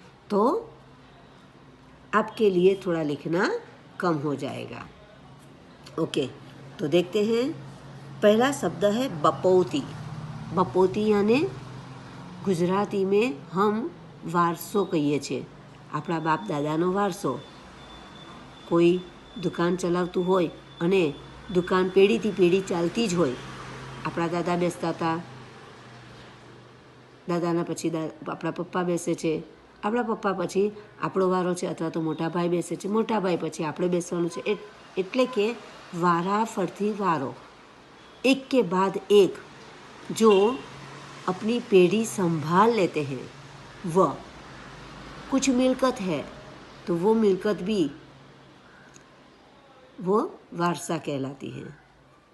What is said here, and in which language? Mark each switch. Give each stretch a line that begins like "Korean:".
Hindi: तो आपके लिए थोड़ा लिखना कम हो जाएगा। ओके, तो देखते हैं। पहला शब्द है बपोती। बपोती यानी गुजराती में हम वारसो कहिए छे,
Gujarati: આપણા બાપ દાદાનો વારસો। કોઈ દુકાન ચલાવતું હોય અને દુકાન પેઢીથી પેઢી ચાલતી જ હોય। આપણા દાદા બેસતા હતા, દાદાના પછી આપણા પપ્પા બેસે છે, આપણા પપ્પા પછી આપણો વારો છે, અથવા તો મોટા ભાઈ બેસે છે, મોટા ભાઈ પછી આપણે બેસવાનું છે। એટલે કે વારા ફરતી વારો,
Hindi: एक के बाद एक जो अपनी पीढ़ी संभाल लेते हैं। वह कुछ मिलकत है तो वो मिलकत भी वो वारसा कहलाती है।